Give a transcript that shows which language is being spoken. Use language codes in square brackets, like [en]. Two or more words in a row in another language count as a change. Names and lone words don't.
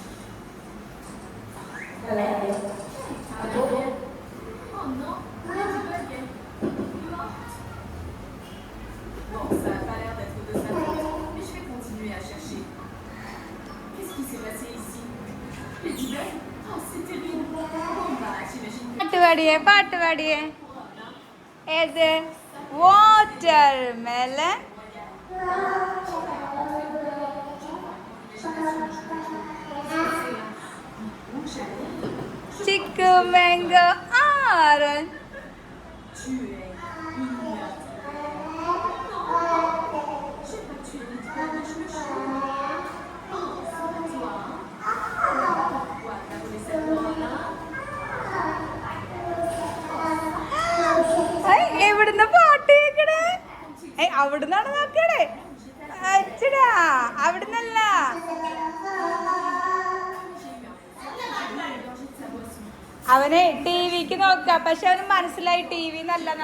[fr] Oh non, Ladybug est morte. Bon, ça n'a pas l'air d'être de sa faute, mais je vais continuer à chercher. Qu'est-ce qui s'est passé ici? Ladybug? Oh, c'est terrible. Bon, bah, j'imagine que... [ml] പാട്ട് പാടിയേ, പാട്ട് പാടിയേ. ഏത്? [en] water melon. chikku mango orange. [fr] Tu es une meurtrière. Non, j'ai pas tué Ladybug, mais je me chie. Oh, c'est pas toi, hein? Pourquoi t'as volé cette boîte, hein? [ml] എവിടുന്ന് പാട്ട് കേക്കണേ? അവിടുന്നാണ് നോക്കണേ. അച്ചടാ, അവിടുന്നല്ല. അവനെ ടിവിക്ക് നോക്ക, പക്ഷെ അവന് മനസ്സിലായി ടി വി നല്ലന്ന്.